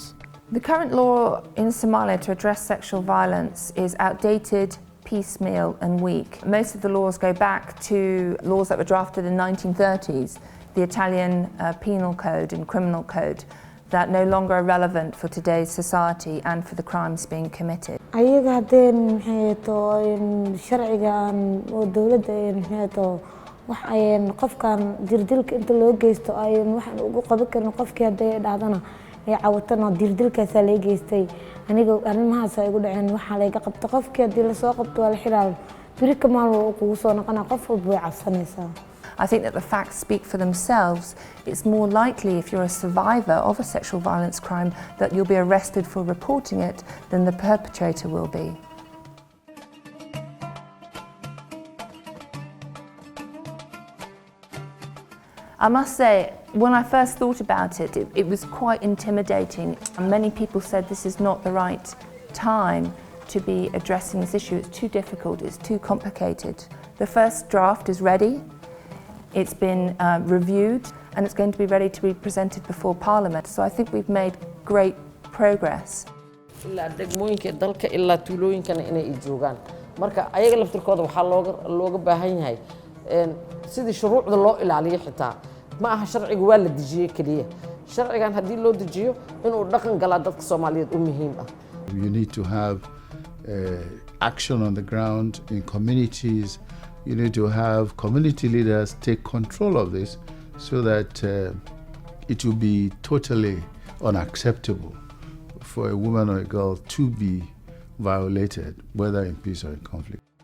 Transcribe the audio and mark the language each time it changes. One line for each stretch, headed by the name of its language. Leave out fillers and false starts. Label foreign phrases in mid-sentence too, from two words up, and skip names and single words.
English: The current law in Somalia to address sexual violence is outdated, piecemeal and weak. Most of the laws go back to laws that were drafted in the 1930s, the Italian penal code and criminal code, that no longer are relevant for today's society and for the crimes being committed.
Somali: ayaga hadeen maxay sharciga oo dawladda maxay wax ay qofkan jirdilka inta loo geysto ay waxaan ugu qaban karin qofkii haday dhacdana ay cawatana jirdilkaas la geystay aniga arrimahaas ay ugu dhaceen waxa la iga qabto qofkii hadii la soo qabto wala xiraal biri kamaal oo kugu soo noqona qof walba way cabsanaysaa.
English: I think that the facts speak for themselves. It's more likely if you're a survivor of a sexual violence crime that you'll be arrested for reporting it than the perpetrator will be. I must say, when I first thought about it, it was quite intimidating. Many people said this is not the right time to be addressing this issue. It's too difficult, it's too complicated. The first draft is ready. It's been reviewed and it's going to be ready to be presented before Parliament. So I think we've made great progress.
Somali: ilaa degmooyinka dalka ilaa tuulooyinkana inay joogaan marka ayaga laftirkooda waxa looga baahan yahay sidii shuruucda loo ilaaliyo xitaa ma aha sharciga waa la dejiyay kaliya sharcigan hadii loo dejiyo inuu dhaqan gala dadka Soomaaliyeed u muhiim ah.
English: You need to have action on the ground in communities. You need to have community leaders take control of this so that it will be totally unacceptable for a woman or a girl to be violated, whether in peace or in conflict.